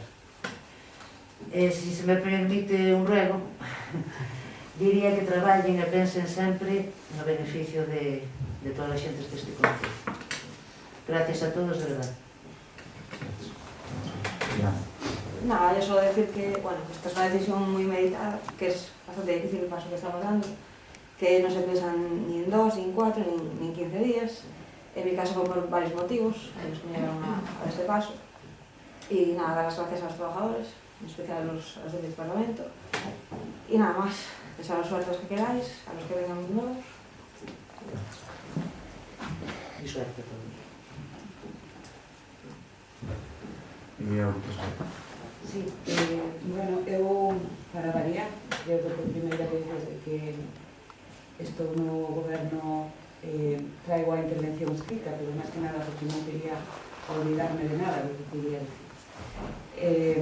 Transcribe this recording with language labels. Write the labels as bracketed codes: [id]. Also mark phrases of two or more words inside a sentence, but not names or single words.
[gl] Si se me permite un ruego, diría que traballen e pensen sempre no beneficio de todas as xentes deste concello. [es] Gracias a todos, de verdade. Nada, yo solo decir que, bueno, esta es una decisión muy meditada, que es bastante difícil el paso que estamos dando, que no se piensan ni en 2, ni en 4, ni en 15 días. En mi caso fue por varios motivos que nos llevaron a este paso. Y nada, dar las gracias a los trabajadores, en especial a los del Parlamento. Y nada más, desearos suerte a los que queráis, a los que vengan nuevos. Y suerte a todos. [gl] Sí, bueno, eu, para variar, creo que por primeira vez desde que estou no goberno traigo a intervención escrita, pero máis que nada porque non quería olvidarme de nada do que quería decir.